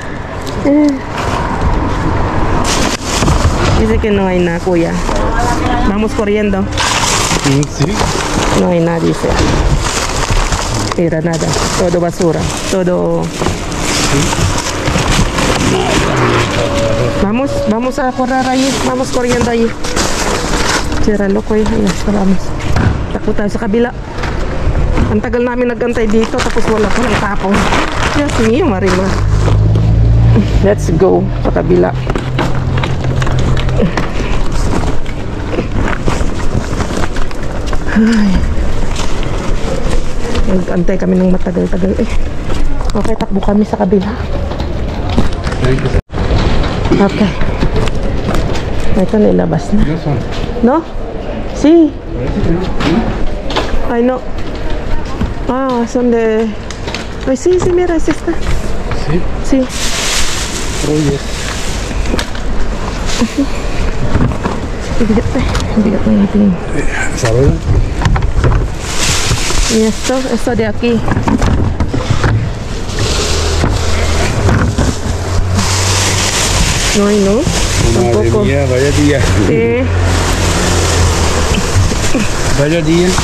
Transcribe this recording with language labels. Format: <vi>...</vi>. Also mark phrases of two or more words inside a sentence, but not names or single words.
<es>Dice que no hay nada, kuya. Vamos corriendo. sí. No hay nada, dice. Mira, nada. Todo basura. Todo. Vamos a correr ahí. Vamos corriendo ahí.</es> <tl>Tira loko eh. Ayan, vamos. Takbo tayo sa kabila. Ang tagal namin nagantay dito tapos wala pa ng tapong.</tl> <en>Yes, me, Marima. Let's go</en> <tl>sa kabila. Ay. Nag-antay kami ng matagal-tagal eh. Okay, takbo kami sa kabila. Okay. Ito nilabas na.</tl> <es>No son. No? Sí. Ay, no. Ah, son de... Ay, sí, mira, es esta. Sí. Sí. Oye.</es> <tl>Bigat na natin.</tl> <es>¿Sabes? Y esto de aquí. No hay, ¿no? Madre Tampoco. mía, vaya día. Sí. Vaya día.</es>